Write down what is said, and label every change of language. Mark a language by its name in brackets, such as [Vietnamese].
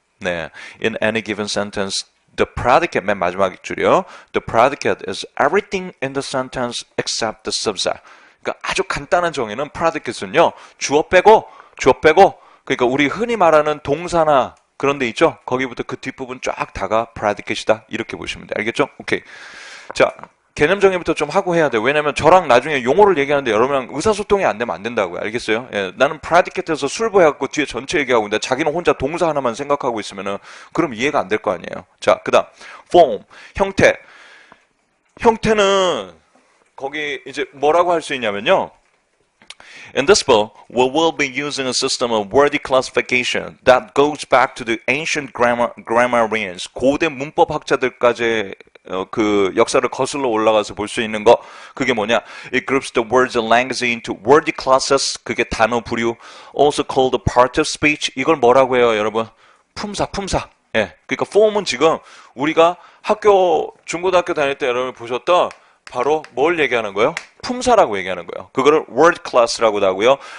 [English] 네, in any given sentence the predicate [Korean] 맨 마지막 줄이요. [English] The predicate is everything in the sentence except the subject. [Korean] 그러니까 아주 간단한 정의는 predicate는요. 주어 빼고 그러니까 우리 흔히 말하는 동사나 그런 데 있죠? 거기부터 그 뒷부분 쫙 다가 predicate이다. 이렇게 보시면 돼요. 알겠죠? 오케이. 자, 개념 정의부터 좀 하고 해야 돼요. 왜냐면 저랑 나중에 용어를 얘기하는데 여러분랑 의사소통이 안 되면 안 된다고요. 알겠어요? 예, 나는 predicate에서 술부해갖고 뒤에 전체 얘기하고 있는데 자기는 혼자 동사 하나만 생각하고 있으면은 그럼 이해가 안 될 거 아니에요. 자, 그 다음 form, 형태는 거기 이제 뭐라고 할 수 있냐면요. [English] In this book, we will be using a system of wordy classification that goes back to the ancient grammarians. [Korean] 고대 문법 학자들까지 그 역사를 거슬러 올라가서 볼 수 있는 거. 그게 뭐냐? [English] It groups the words and language into wordy classes. [Korean] 그게 단어 부류. [English] Also called the part of speech. [Korean] 이걸 뭐라고 해요, 여러분? 품사. 예. 그러니까 form은 지금 우리가 학교 중고등학교 다닐 때 여러분 보셨던 바로 뭘 얘기하는 거예요? 품사라고 얘기하는 거예요. 그거를 word class라고도 하고요.